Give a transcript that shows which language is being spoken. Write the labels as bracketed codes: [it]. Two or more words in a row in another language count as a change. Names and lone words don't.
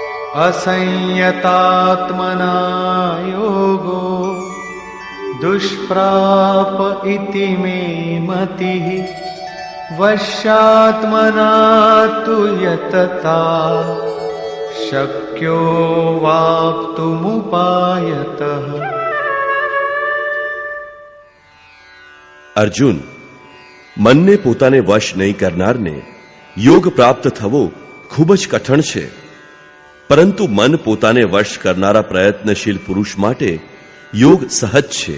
[sa] असंयतात्मना योगो दुष्प्राप इति मे मतिः वश्यात्मना तु यतता शक्यो वाप्तुमुपायतः। [gu] અર્જુન, મનને પોતાને વશ નહીં કરનારને યોગ પ્રાપ્ત થવો ખૂબ જ કઠણ છે, પરંતુ મન પોતાને વશ કરનારા પ્રયત્નશીલ પુરુષ માટે યોગ સહજ છે.